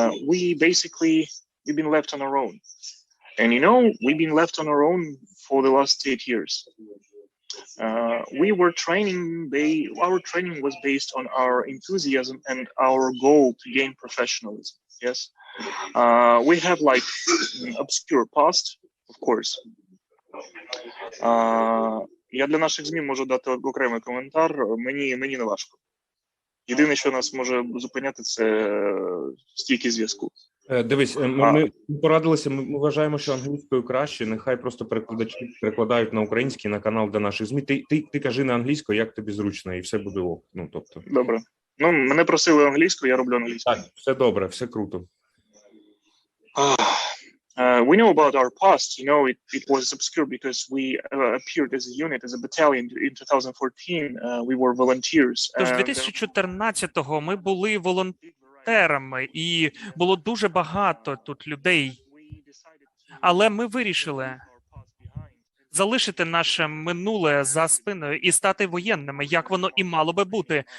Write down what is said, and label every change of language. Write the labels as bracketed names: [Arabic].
[English] We've been left on our own. And we've been left on our own for the last 8 years. Our training was based on our enthusiasm and our goal to gain professionalism. Yes, we have like obscure past, of course. [Ukrainian] Я для наших ЗМІ можу дати окремий коментар. Мені не важко. Єдине, що нас може зупиняти, це стійкість зв'язку. Дивись, ми порадилися, ми вважаємо, що англійською краще, нехай просто перекладачі перекладають на український, на канал для наших ЗМІ. Ти кажи на англійською, як тобі зручно, і все буде ок. Добре. Мене просили англійською, я роблю англійською. Так, все добре, все круто. [English] We know about our past, it was obscure because we appeared as a unit, as a battalion in 2014. We were volunteers. [Ukrainian] Тож 2014-го ми були волонтерами, і було дуже багато тут людей. Але ми вирішили залишити наше минуле за спиною і стати воєнними, як воно і мало би бути.